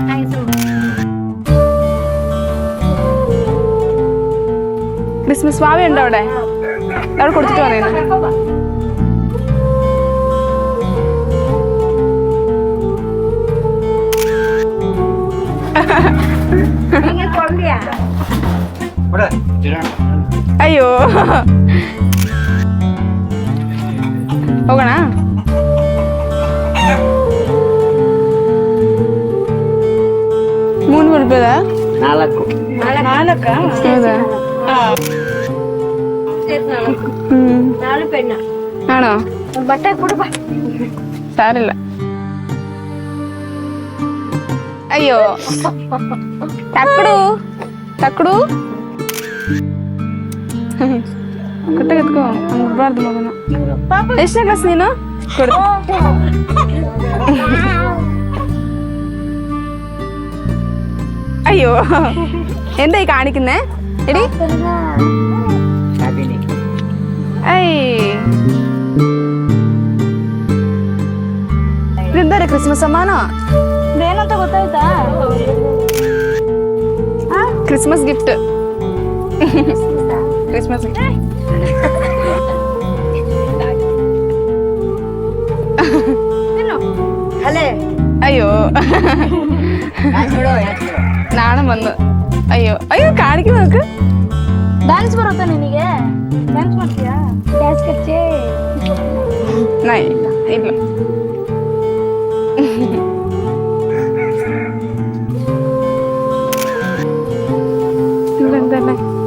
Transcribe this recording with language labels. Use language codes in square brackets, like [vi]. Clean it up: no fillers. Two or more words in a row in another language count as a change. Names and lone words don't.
[ml] ക്രിസ്മസ് വാവയുണ്ടോ അവിടെ? അവിടെ കൊടുത്തിട്ട് വന്നേന്ന്. അയ്യോ ಹೋಗೋಣ? ₹300? [kn] 4? ಹೌದಾ? ആണോ? ಬಟ್ಟೆ ಕೊಡು. സാരില്ല. ಅಯ್ಯೋ ತಕ್ಕಡು ಕಟ್ಟೆ ಎತ್ಕೋ. ಬಿಡ್ಬಾರ್ದು ಮಗನ. ಎಷ್ಟನೇ ಕ್ಲಾಸ್ ನೀನು? ಕೊಡು. [ml] അയ്യോ എന്തായി കാണിക്കുന്നേ? എടി ഇതെന്താ ക്രിസ്മസ് സമ്മാനോ? [kn] ಏನಂತ ಗೊತ್ತಾಯ್ತಾ? [ml] ക്രിസ്മസ് ഗിഫ്റ്റ്. ക്രിസ്മസ് അയ്യോ നാണം വന്നു. അയ്യോ കാണിക്കുന്നു നോക്ക്. [kn] ಡ್ಯಾನ್ಸ್ ಬರುತ್ತಾ ನಿನಗೆ? ಡ್ಯಾನ್ಸ್ ಮಾಡ್ತೀಯಾ? ಡ್ಯಾನ್ಸ್ ಕಚ್ಚೆ [ml] ಇಲ್ಲ. ഇതെന്തല്ലേ?